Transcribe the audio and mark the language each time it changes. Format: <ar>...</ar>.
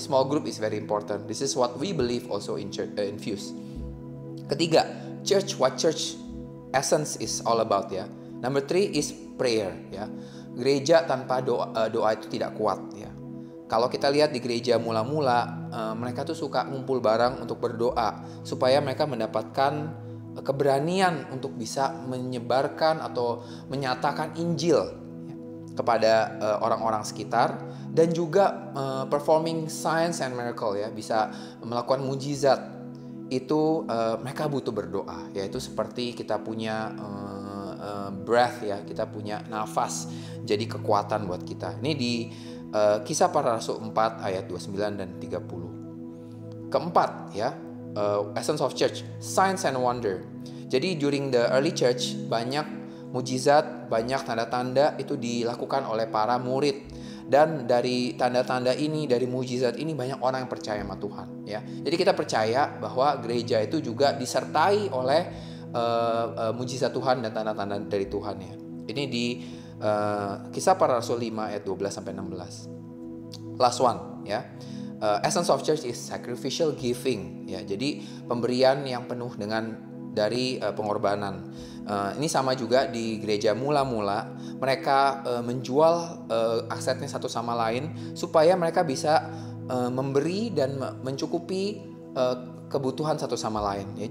<en>Small group is very important. This is what we believe also in church, in Fuse. Ketiga, what church essence is all about ya. Number 3 is prayer ya.</en> <id>Gereja tanpa doa itu tidak kuat ya. Kalau kita lihat di gereja mula-mula, mereka tuh suka ngumpul bareng untuk berdoa supaya mereka mendapatkan keberanian untuk bisa menyebarkan atau menyatakan Injil ya, kepada orang-orang sekitar, dan juga</id> <en>performing signs and miracle</en> <id>ya, bisa melakukan mujizat. Itu mereka butuh berdoa, yaitu seperti kita punya breath ya, kita punya nafas, jadi kekuatan buat kita. Ini di Kisah Para Rasul 4 ayat 29 dan 30.</id> <en>Keempat ya, essence of church, signs and wonder.</en> <id>Jadi</id> <en>during the early church</en> <id>banyak mujizat, banyak tanda-tanda itu dilakukan oleh para murid. Dan dari tanda-tanda ini, dari mujizat ini, banyak orang yang percaya sama Tuhan ya. Jadi kita percaya bahwa gereja itu juga disertai oleh mujizat Tuhan dan tanda-tanda dari Tuhan ya. Ini di Kisah Para Rasul 5 ayat 12 sampai 16.</id> <en>Last one</en> <id>ya.</id> <en>Essence of church is sacrificial giving ya.</en> <id>Jadi pemberian yang penuh dengan dari pengorbanan. Ini sama juga di gereja mula-mula, mereka menjual asetnya satu sama lain supaya mereka bisa memberi dan mencukupi kebutuhan satu sama lain ya.</id>